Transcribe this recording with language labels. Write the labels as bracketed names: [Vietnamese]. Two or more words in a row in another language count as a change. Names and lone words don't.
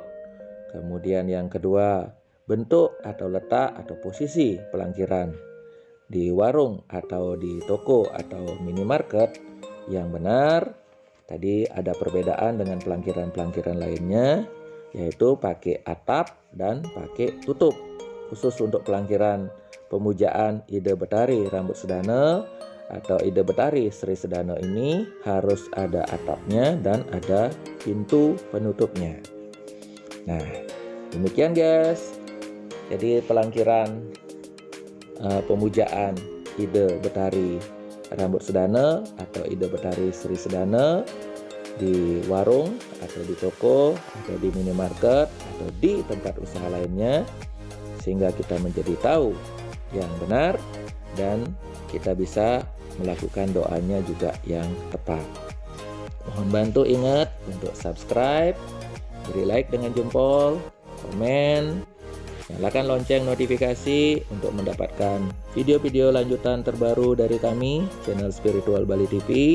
[Indonesian] Kemudian yang kedua, bentuk atau letak atau posisi pelantiran di warung atau di toko atau minimarket yang benar. Tadi ada perbedaan dengan pelantiran-pelantiran lainnya, yaitu pakai atap dan pakai tutup. Khusus untuk pelantiran pemujaan ide Betari Rambut Sedana atau ide Betari Sri Sedana ini harus ada atapnya dan ada pintu penutupnya. Nah, demikian guys. Jadi pelangkiran pemujaan Ide Betari Rambut Sedana atau Ide Betari Sri Sedana di warung atau di toko atau di minimarket atau di tempat usaha lainnya, sehingga kita menjadi tahu yang benar dan kita bisa melakukan doanya juga yang tepat. Mohon bantu ingat untuk subscribe, beri like dengan jempol, komen, nyalakan lonceng notifikasi untuk mendapatkan video-video lanjutan terbaru dari kami, channel Spiritual Bali TV.